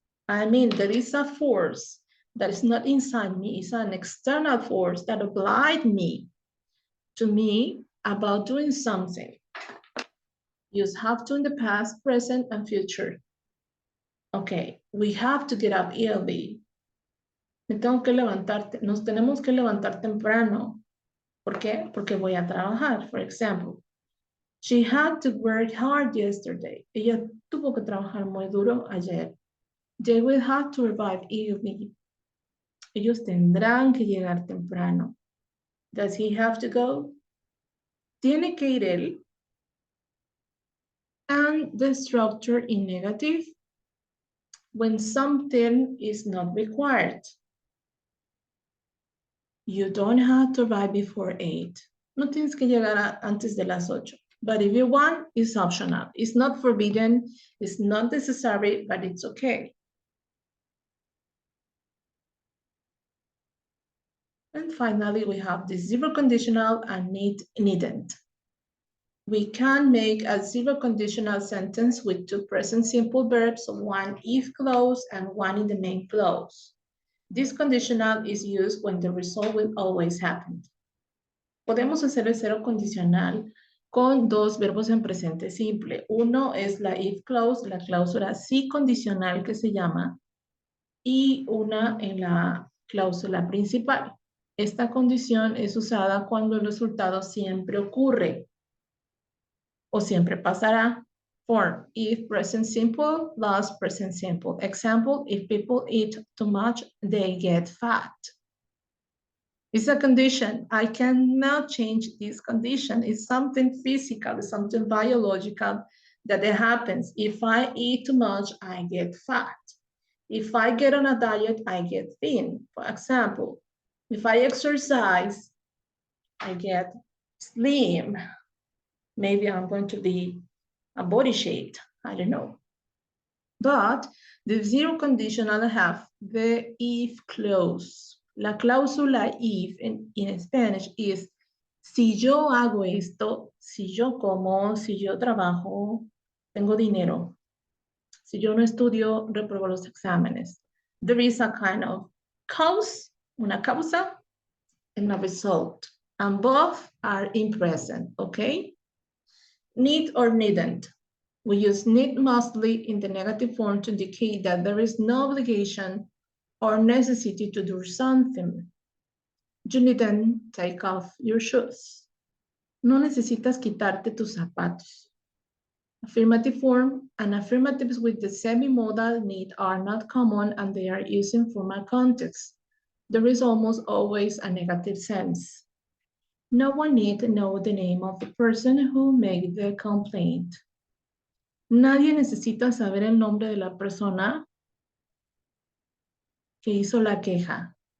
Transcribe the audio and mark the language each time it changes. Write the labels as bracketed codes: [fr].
[en] I mean, there is a force that is not inside me, it's an external force that obliged me about doing something. Use have to in the past, present, and future. Okay, we have to get up early. [es] Nos tenemos que levantar temprano. ¿Por qué? Porque voy a trabajar, [en] for example. She had to work hard yesterday. [es] Ella tuvo que trabajar muy duro ayer. [en] They will have to arrive early. [es] Ellos tendrán que llegar temprano. [en] Does he have to go? [es] Tiene que ir él. [en] And the structure in negative when something is not required. You don't have to arrive before 8. [es] No tienes que llegar antes de las 8. [en] But if you want, it's optional. It's not forbidden, it's not necessary, but it's okay. And finally, we have the zero conditional and needn't. We can make a zero conditional sentence with two present simple verbs, one if clause and one in the main clause. This conditional is used when the result will always happen. [es] Podemos hacer el cero condicional con dos verbos en presente simple. Uno es la if clause, la cláusula sí condicional que se llama, y una en la cláusula principal. Esta condición es usada cuando el resultado siempre ocurre o siempre pasará. [en] Form, if present simple, plus present simple. Example, if people eat too much, they get fat. It's a condition. I cannot change this condition. It's something physical, it's something biological that it happens. If I eat too much, I get fat. If I get on a diet, I get thin. For example, If I exercise, I get slim. Maybe I'm going to be a body shaped. I don't know. But the zero conditional have the if clause. [es] La cláusula if [en] in Spanish is [es] si yo hago esto, si yo como, si yo trabajo, tengo dinero. Si yo no estudio, repruebo los exámenes. [en] There is a kind of cause, [es] una causa, [en] and a result. And both are in present, okay? Need or needn't. We use need mostly in the negative form to indicate that there is no obligation or necessity to do something. You needn't take off your shoes. [es] No necesitas quitarte tus zapatos. [en] Affirmative form and affirmatives with the semi-modal need are not common and they are used in formal context. There is almost always a negative sense. No one need to know the name of the person who made the complaint. [es] Nadie necesita saber el nombre de la persona que hizo la queja.